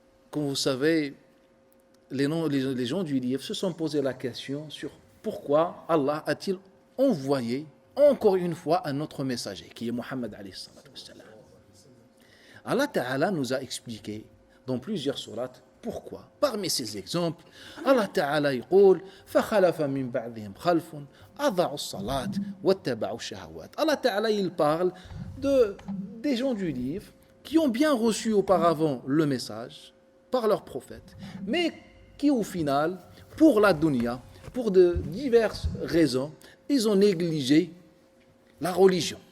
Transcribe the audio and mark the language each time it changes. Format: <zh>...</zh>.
<fr>Comme vous savez, les gens du livre se sont posé la question sur pourquoi Allah a-t-il envoyé encore une fois un autre messager, qui est Muhammad alayhi salatu wassalam. Allah Ta'ala nous a expliqué dans plusieurs sourates pourquoi. Parmi ces exemples,</fr> <ar>Allah Ta'ala يقول فخلف من بعدهم خلف أضاعوا الصلاة واتبعوا الشهوات.</ar> <fr>Allah Ta'ala il parle des gens du livre qui ont bien reçu auparavant le message par leur prophète, mais qui au final, pour la dunya, pour de diverses raisons, ils ont négligé la religion.</fr>